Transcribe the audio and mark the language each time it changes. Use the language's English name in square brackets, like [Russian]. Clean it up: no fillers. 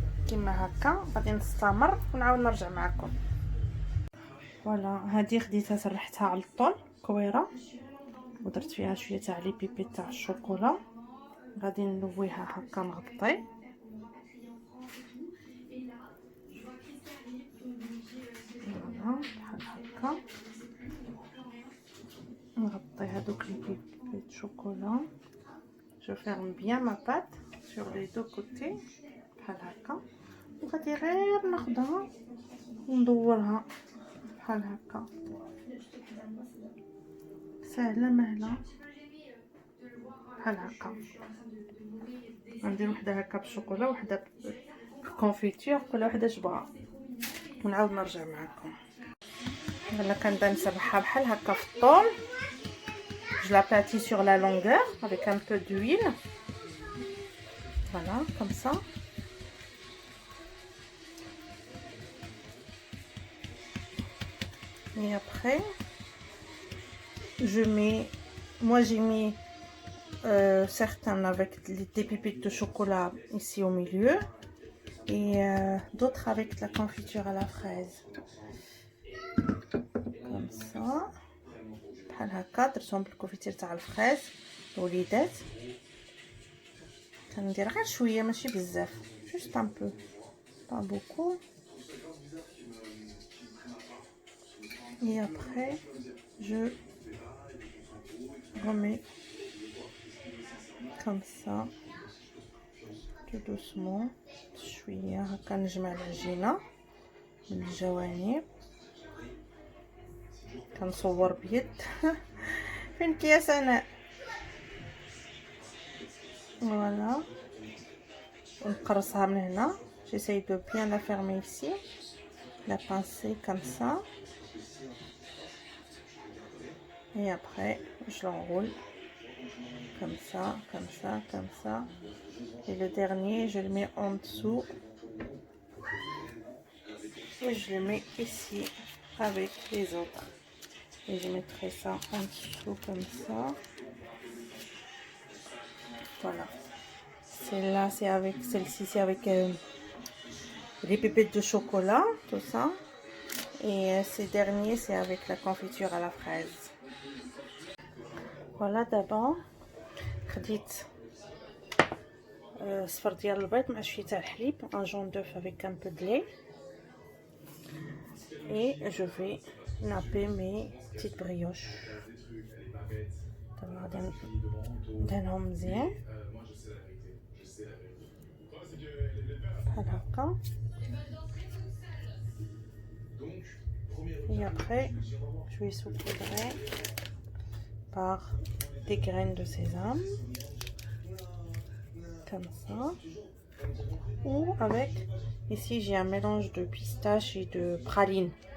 [Arabic] كما هكا غادي نستمر ونعاود نرجع معكم. فوالا هذه خديتها سرحتها على الطول كويره ودرت فيها شويه تاع لي بيبي تاع الشوكولا. غادي نلويها هكا نغطي. فوالا بحال هكا نغطي هذوك لي بيبي de chocolat. [French] Je ferme bien ma pâte sur les deux côtés [Arabic] بحال هكا وغادي غير ناخدها وندورها بحال هكا. سهله مهله بحال هكا. غندير وحده هكا بالشوكولا وحده بالكونفيتور كل وحده شبها ونعاود نرجع معكم. يلا كنبدا نسرحها بحال هكا في الطول. [French] Je l'aplatis sur la longueur avec un peu d'huile. Voilà, comme ça. Et après, je mets... Moi, j'ai mis certains avec des pépites de chocolat ici au milieu. Et d'autres avec de la confiture à la fraise. Comme ça. [Arabic] بحال هكا درتهم بالكونفيتير تاع الفريز الوليدات. كندير غير شويه ماشي بزاف [French] جوست ان بو با بوكو. et après je remets comme ça tout doucement [Arabic] شويه هكا. نجمع العجينه من الجوانب كنصور بيد. فين كياس انا؟ فوالا ونقرصها من هنا. [French] j'essaye de bien la fermer ici, la pincer comme ça et après je l'enroule comme ça, comme ça, comme ça et le dernier je le mets en dessous et je le mets ici avec les autres. Et je mettrai ça en dessous comme ça. Voilà. Celle-là, c'est avec celle-ci, c'est avec les pépites de chocolat, tout ça. Et ces derniers, c'est avec la confiture à la fraise. Voilà, d'abord, [Arabic] خديت صفر ديال البيض مع شويه تاع الحليب, [French] un jaune d'œuf avec un peu de lait. Et je vais napper mes petites brioches. [Arabic] غادي ندهنهم مزيان بحال هكا. [French] Et après je vais saupoudrer par des graines de sésame comme ça, ou avec ici j'ai un mélange de pistache et de praline.